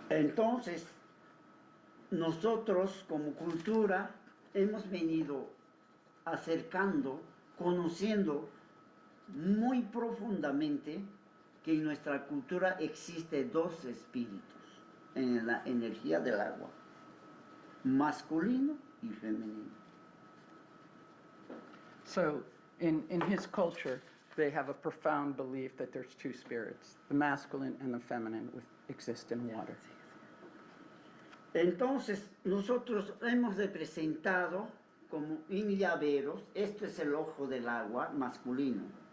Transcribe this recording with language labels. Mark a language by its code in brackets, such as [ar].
[es] Entonces, nosotros como cultura hemos venido acercando, conociendo muy profundamente que en nuestra cultura existe dos espíritus en la energía del agua, masculino y femenino. [en] So in his culture, they have a profound belief that there's two spirits, the masculine and the feminine, exist in water. [es] Entonces, nosotros hemos representado como en llaveros, esto es el ojo del agua masculino.